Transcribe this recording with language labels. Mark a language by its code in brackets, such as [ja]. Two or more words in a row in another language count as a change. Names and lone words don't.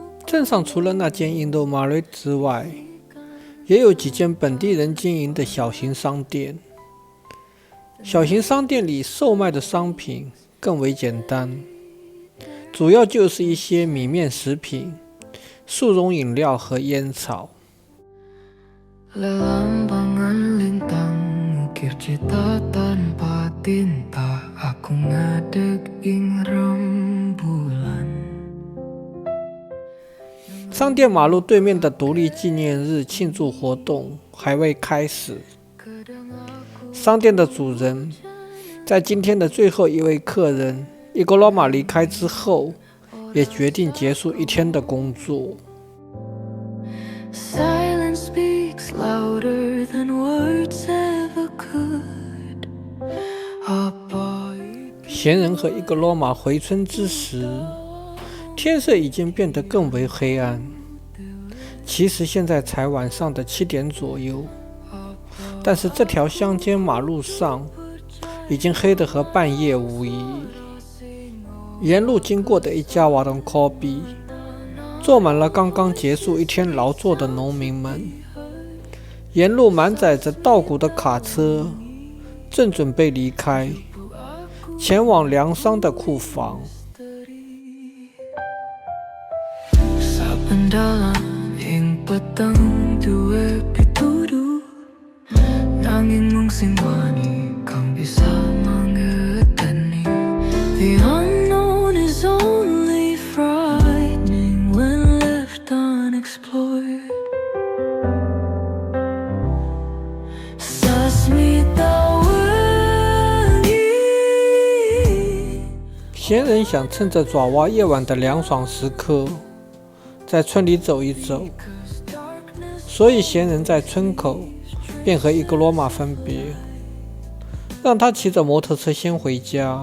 [zh] 镇上除了那间印度马瑞之外，也有几间本地人经营的小型商店。小型商店里售卖的商品更为简单，主要就是一些米面食品、速溶饮料和烟草。 [jv] Lelampangan lintang ukir cita tanpa tinta Aku ngadeg ing rembulan [zh] 商店马路对面的独立纪念日庆祝活动还未开始，商店的主人在今天的最后一位客人伊格罗玛离开之后，也决定结束一天的工作。 [en] Silence speaks louder than words ever could [zh] 闲人和伊格罗玛回村之时，天色已经变得更为黑暗。其实现在才晚上的7点左右，但是这条乡间马路上已经黑得和半夜无异。沿路经过的一家瓦隆科比，坐满了刚刚结束一天劳作的农民们。沿路满载着稻谷的卡车，正准备离开，前往粮商的库房。 [jv] Sa pendalam ing petang duwe pituduh Nanging mung sing wani kang bisa mangerteni [en] The unknown is only frightening when left unexplored [jv] Sasmita wengi [zh] 闲人想趁着爪哇夜晚的凉爽时刻，在村里走一走，所以闲人在村口便和伊格罗玛分别，让他骑着摩托车先回家。